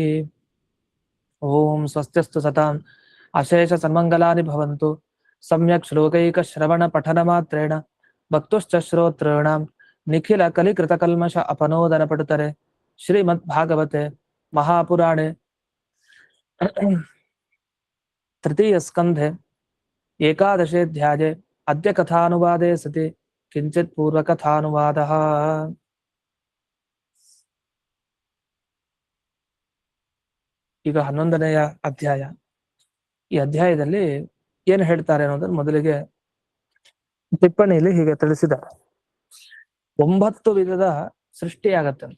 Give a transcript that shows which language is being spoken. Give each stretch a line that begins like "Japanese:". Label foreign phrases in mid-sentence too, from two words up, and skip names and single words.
Sanskrit: ओम स्वस्त्यस्तु सताम् अशेष सन्मंगलानि भवन्तु सम्यक् श्लोकैकश्रवण पठनमात्रेण भक्तुश्च श्रोतॄणां निखिल कलिकृतकल्मष अपनोदन पटुतरे श्रीमद्भागवते महापुराणे तृतीय स्कन्धे एकादशे अध्याये अद्य कथानुवादे सति किञ्चित् पूर्वकथानुवादः।
Kannada: ಈಗ 11ನೇಯ ಅಧ್ಯಾಯ. ಈ ಅಧ್ಯಾಯದಲ್ಲಿ ಏನು ಹೇಳ್ತಾರೆ ಅನ್ನೋದನ್ನು ಮೊದಲಿಗೆ ಟಿಪ್ಪಣಿಯಲ್ಲಿ ಹೀಗೆ ತಿಳಿಸಿದ್ದಾರೆ. 9 ವಿಧದ ಸೃಷ್ಟಿಯಾಗತ್ತಂತೆ.